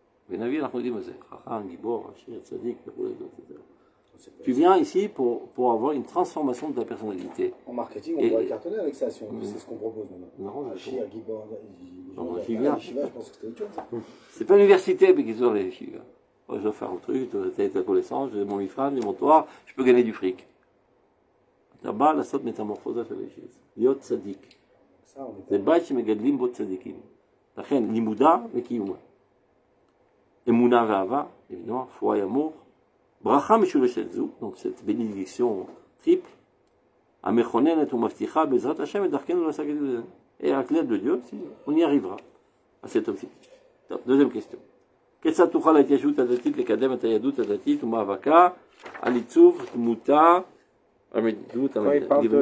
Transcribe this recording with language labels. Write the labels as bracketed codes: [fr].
[he] ונביא אנחנו יודעים את זה, חכם, גיבור, עשיר, צדיק, וכו'. [fr] Tu viens ici pour avoir une transformation de ta personnalité. En marketing, on pourrait cartonner avec ça, si c'est ce qu'on propose maintenant. Non, [he] Achir, Gibor, [fr] j'y viens. je pense que c'était autre chose. C'est pas l'université, mais qu'ils ont les yeshivas. Moi, je dois faire un truc, t'as ta connaissance, j'ai mon mifran, j'ai mon toit, je peux gagner du fric. [he] אתה בא לעשות métamorphose של הישיבה. להיות צדיק. זה בית שמגדלים בו צדיקים. לכן, לימודה וקיומה. אמונה ואהבה, [fr] évidemment, foi et amour. [he] ברכה משולשת זו, [fr] donc cette bénédiction triple, [he] המכוננת ומבטיחה בעזרת השם את דרכנו להשגת ידינו. [fr] Et avec l'aide de Dieu, on y arrivera à cet objectif. Deuxième question. [he] כיצד תוכל ההתיישבות הדתית לקדם את היהדות הדתית ומאבקה על עיצוב דמותה המדיניות המדינית?